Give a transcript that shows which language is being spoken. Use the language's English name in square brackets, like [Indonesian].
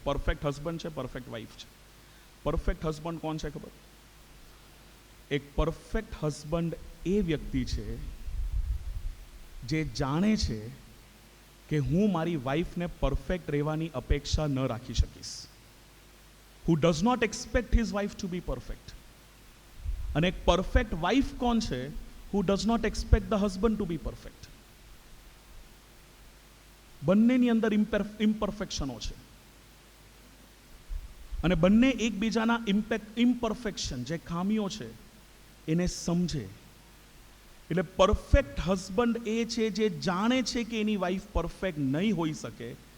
[Gujarati] Perfect husband છે, perfect wife છે. Perfect husband કોણ છે ખબર? એક પરફેક્ટ હસબન્ડ એ વ્યક્તિ છે જે જાણે છે કે હું મારી વાઈફને પરફેક્ટ રહેવાની અપેક્ષા ન રાખી શકીશ. [English] who does not expect his wife to be perfect. [Gujarati] અને એક પરફેક્ટ વાઈફ કોણ છે? [English] who does not expect the husband to be perfect. [Gujarati] બંનેની અંદર ઇમ્પરફેક્શનો છે અને બંને એકબીજાના ઇમ્પરફેક્શન, જે ખામીઓ છે એને સમજે. એટલે પરફેક્ટ હસબન્ડ એ છે જે જાણે છે કે એની વાઈફ પરફેક્ટ નહીં હોઈ શકે.